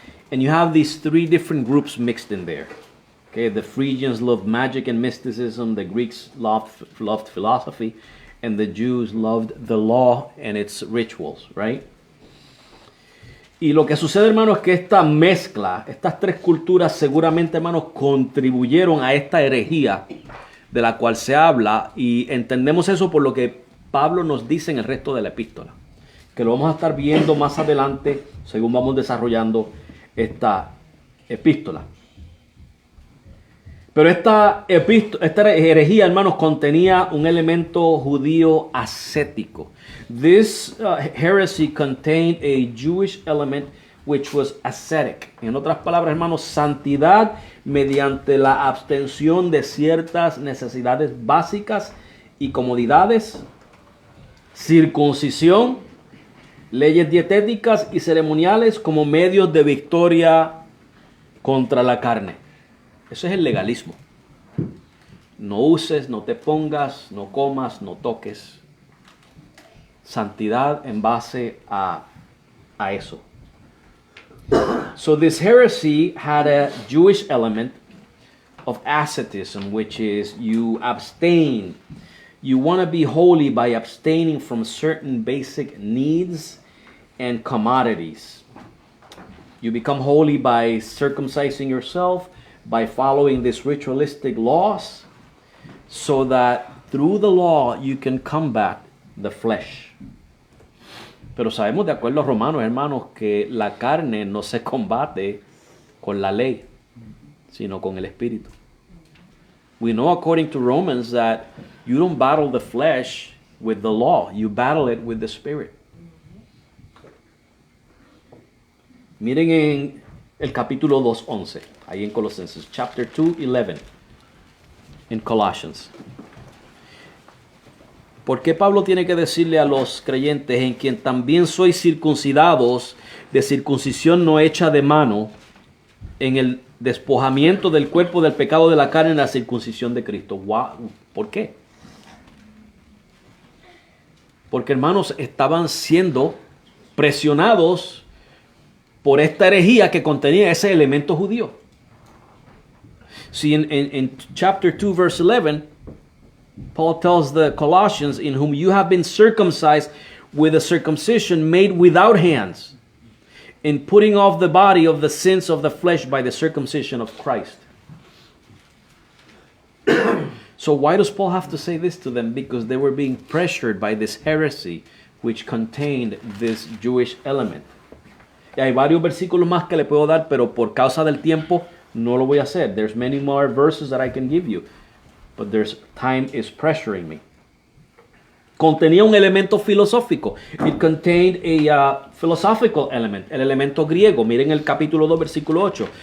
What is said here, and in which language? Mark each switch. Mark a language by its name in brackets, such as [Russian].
[English] And you have these three different groups mixed in there. Okay, the Phrygians loved magic and mysticism, the Greeks loved philosophy, and the Jews loved the law and its rituals, right? [Spanish] Y lo que sucede, hermanos, es que esta mezcla, estas tres culturas seguramente, hermanos, contribuyeron a esta herejía de la cual se habla, y entendemos eso por lo que Pablo nos dice en el resto de la epístola, que lo vamos a estar viendo más adelante según vamos desarrollando esta epístola. Pero esta herejía, hermanos, contenía un elemento judío ascético. [English] This heresy contained a Jewish element which was ascetic. [Spanish] En otras palabras, hermanos, santidad mediante la abstención de ciertas necesidades básicas y comodidades, circuncisión, leyes dietéticas y ceremoniales como medios de victoria contra la carne. Eso es el legalismo. No uses, no te pongas, no comas, no toques. Santidad en base a eso. [English] So this heresy had a Jewish element of asceticism, which is you abstain. You want to be holy by abstaining from certain basic needs and commodities. You become holy by circumcising yourself, by following these ritualistic laws, so that through the law you can combat the flesh. [Spanish] Pero sabemos de acuerdo a Romanos, hermanos, que la carne no se combate con la ley, sino con el Espíritu. [English] We know according to Romans that you don't battle the flesh with the law. You battle it with the Spirit. [Spanish] Miren en el capítulo 2:11, ahí en Colosenses, [English] chapter 2:11, [Spanish] en Colossians. ¿Por qué Pablo tiene que decirle a los creyentes en quien también sois circuncidados de circuncisión no hecha de mano, en el despojamiento del cuerpo del pecado de la carne en la circuncisión de Cristo? Wow. ¿Por qué? Porque, hermanos, estaban siendo presionados por esta herejía que contenía ese elemento judío. [English] See, in chapter 2, verse 11, Paul tells the Colossians, in whom you have been circumcised with a circumcision made without hands, in putting off the body of the sins of the flesh by the circumcision of Christ. So why does Paul have to say this to them? Because they were being pressured by this heresy which contained this Jewish element. [Spanish] Y hay varios versículos más que le puedo dar, pero por causa del tiempo no lo voy a hacer. [English] There's many more verses that I can give you, but time is pressuring me. [Spanish] contenía un elemento filosófico. [English] It contained a philosophical element, [Spanish] el elemento griego. Miren el capítulo 2, versículo 8.